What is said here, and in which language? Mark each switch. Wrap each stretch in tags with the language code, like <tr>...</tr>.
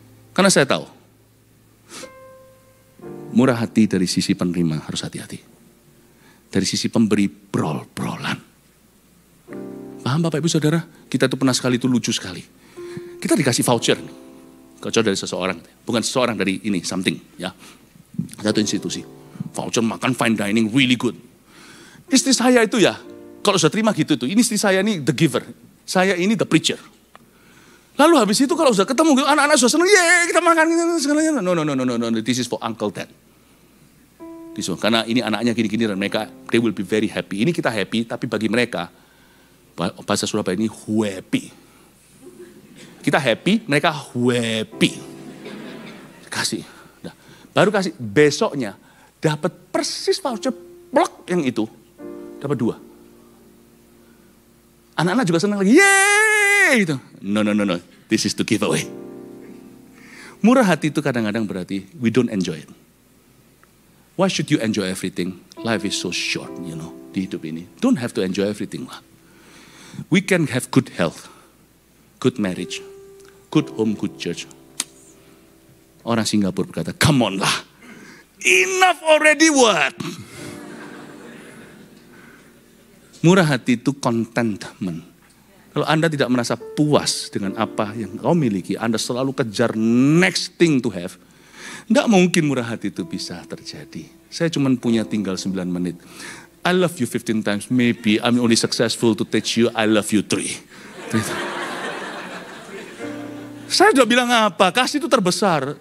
<id>Karena saya tahu, murah hati dari sisi penerima harus hati-hati. Dari sisi pemberi brol-brolan. Paham Bapak Ibu Saudara? Kita tuh pernah sekali itu lucu sekali. Kita dikasih voucher. Voucher dari seseorang. Bukan seseorang dari ini, something. Ya. Satu institusi. Voucher makan</id> <en>fine dining, really good.</en> <id>Istri saya itu ya, kalau sudah terima gitu tuh, ini istri saya ini</id> <en>the giver.</en> <id>Saya ini</id> <en>the preacher.</en> <id>Lalu habis itu kalau sudah ketemu, anak-anak sudah senang, yeay kita makan, segalanya.</id> <en>No, this is for Uncle Dad.</en> <id>Karena ini anaknya gini-gini dan mereka,</id> <en>they will be very happy.</en> <id>Ini kita happy, tapi bagi mereka, bahasa Surabaya ini happy. Kita happy, mereka happy. Kasih. Nah, baru kasih, besoknya dapat persis voucher blok yang itu, dapat 2. Anak-anak juga senang lagi, yeay gitu.</id> <en>No, this is to give away.</en> <id>Murah hati itu kadang-kadang berarti</id> <en>we don't enjoy it. Why should you enjoy everything? Life is so short,</en> <id>di hidup ini.</id> <en>Don't have to enjoy everything lah. We can have good health, good marriage, good home, good church.</en> <id>Orang Singapura berkata,</id> <en>come on lah, enough already what?</en> <id>Murah hati itu contentment. Kalau Anda tidak merasa puas dengan apa yang kau miliki, Anda selalu kejar</id> <en>next thing to have,</en> <id>tidak mungkin murah hati itu bisa terjadi. Saya cuma punya tinggal 9 menit.</id> <en>I love you 15 times, maybe I'm only successful to teach you I love you 3.</en> <id>Saya sudah bilang apa, kasih itu terbesar.</id>